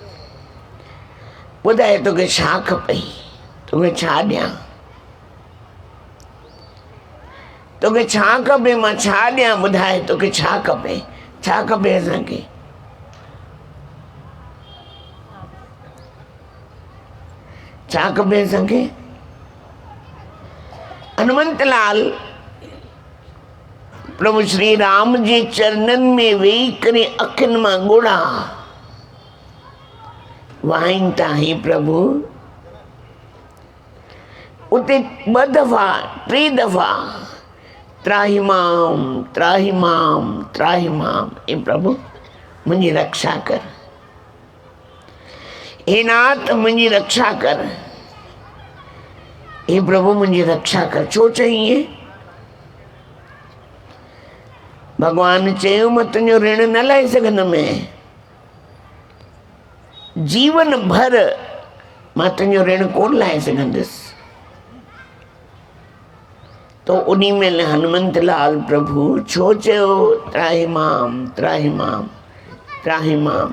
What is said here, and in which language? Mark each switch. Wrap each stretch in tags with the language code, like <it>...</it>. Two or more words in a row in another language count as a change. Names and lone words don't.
<sd>ॿुधाए तोखे छा खपई, तोखे छा ॾियां, तोखे छा खपे, मां छा ॾियां, ॿुधाए तोखे छा खपे, छा खपे असांखे। छा खपे असांखे? हनुमंतलाल प्रभु श्री राम जे चरणनि में वेही करे अखियुनि मां ॻोढ़ा वाहिनि था, हे प्रभु। उते 2 दफ़ा 3 दफ़ा</sd> <sa>त्राहिमाम त्राहिमाम त्राहिमाम,</sa> <sd>हे प्रभु मुंहिंजी रक्षा कर, हे नाथ मुंहिंजी रक्षा कर, हे प्रभु मुंहिंजी रक्षा कर। छो चईं? भगवान चयो मां तुंहिंजो ऋण न लाहे सघंदुमि, जीवन भर मां तुंहिंजो ऋण कोन लाहे सघंदुसि। तो उन्ही में हनुमंतलाल प्रभु छो चयो</sd> <sa>त्राहिमाम त्राहिमाम त्राहिमाम?</sa>